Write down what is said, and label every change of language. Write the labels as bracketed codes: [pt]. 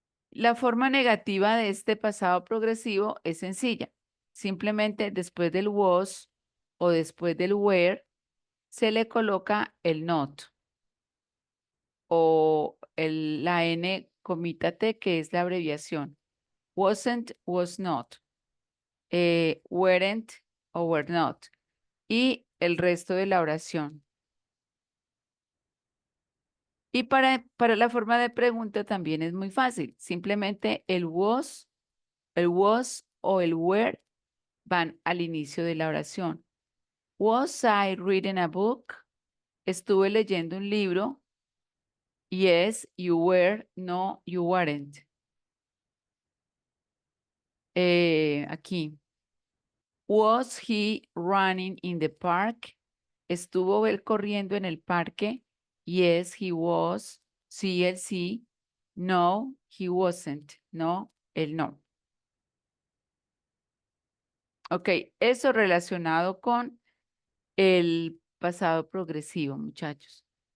[es] La forma negativa de este pasado progresivo es sencilla. Simplemente después del was o después del were se le coloca el not o la n comita t, que es la abreviación. [en] Wasn't, was not, weren't o were not. [es] Y el resto de la oración. Y para la forma de pregunta también es muy fácil. Simplemente el was o el were van al inicio de la oración. [en] Was I reading a book? [es] Estuve leyendo un libro. [en] Yes, you were. No, you weren't. [es] Aquí. [en] Was he running in the park? [es] ¿Estuvo él corriendo en el parque? [en] Yes, he was. [es] Sí, él sí. [en] No, he wasn't. [es] No, él no. Ok, eso relacionado con el pasado progresivo, muchachos.